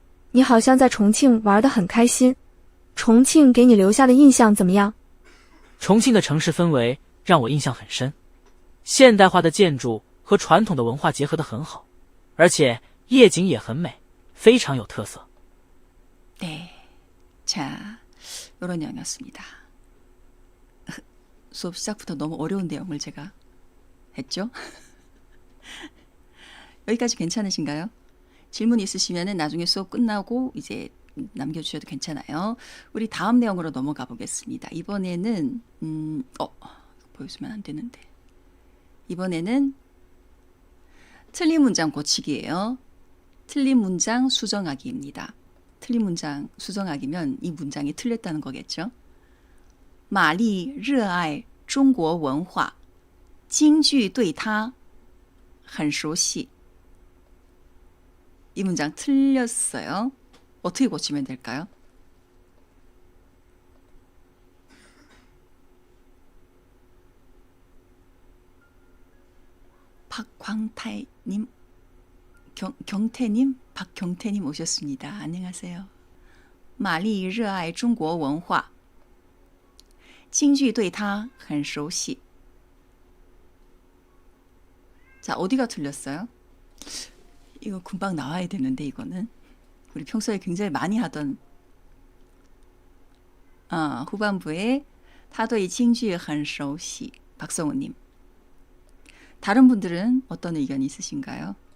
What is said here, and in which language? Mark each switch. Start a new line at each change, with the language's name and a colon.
Chinese: 你好像在重庆玩得很开心。重庆给你留下的印象怎么样？重庆的城市氛围让我印象很深，现代化的建筑和传统的文化结合得很好，而且夜景也很美，非常有特色。
Korean: 네, 자, 이런 내용이었습니다. 수업 시작부터 너무 어려운 내용을 제가 했죠? 여기까지 괜찮으신가요? 질문 있으시면 나중에 수업 끝나고 이제 남겨주셔도 괜찮아요. 우리 다음 내용으로 넘어가 보겠습니다. 이번에는 보여주면 안 되는데 이번에는 틀린 문장 고치기예요. 틀린 문장 수정하기입니다. 틀린 문장 수정하기면 이 문장이 틀렸다는 거겠죠.
Chinese: 玛丽热爱中国文化，京剧对她很熟悉。
Korean: 이 문장 틀렸어요. 어떻게 고치면 될까요? 박광泰님, 경태님, 박경태님 오셨습니다. 안녕하세요.
Chinese: 玛丽热爱中国文化，京剧对她很熟悉。
Korean: 자, 어디가 틀렸어요? 이거 금방 나와야 되는데 이거는 우리 평소에 굉장히 많이 하던 후반부에 타도의 징쥐
Chinese: 很熟悉
Korean: 박성우님. 다른 분들은 어떤 의견이 있으신가요?